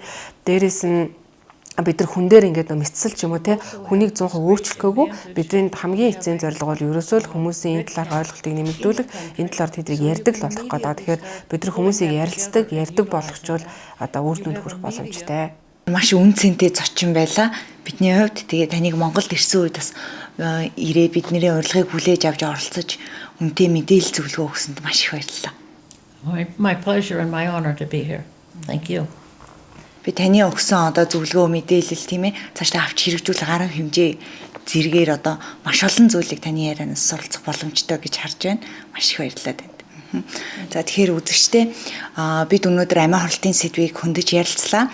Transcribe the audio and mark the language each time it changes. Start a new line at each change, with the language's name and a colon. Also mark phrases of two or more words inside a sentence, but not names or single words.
Mongolian: Дээрээс нь бид нар хүн дээр ингээд мэдсэл ч юм уу те хүнийг 100% өөрчлөхгүйгүй бидний хамгийн эцсийн зорилго бол ерөөсөө л хүмүүсийн энэ талаар ойлголтыг нэмэгдүүлэх, энэ талаар тэднийг ярьдаг л болох гэдэг. Тэгэхээр бид нар хүмүүсийг ярьдаг болгочвол одоо үр дүнд хүрэх боломжтой. Маш үн цэнтэй зочин байла. Бидний хувьд тэгээ таныг Монголд ирсэн үед бас ирээ бидний урилгыг хүлээж авч оролцож үнэтэй мэдээлэл зөвлөгөө өгсөнд маш их баярлалаа.
English: My pleasure and my honor to be here. Thank you.
Mongolian: Би таны өгсөн одоо зөвлөгөө мэдээлэл тийм ээ цаашдаа авч хэрэгжүүлэх арга хэмжээ зэргээр одоо маш олон зүйлийг таны ярианаас суралцах боломжтой гэж харж байна. Маш их баярлалаа танд. За тэгэхээр үзэгчдээ бид өнөөдөр амиа хорлтын сэдвийг хөндөж ярилцлаа.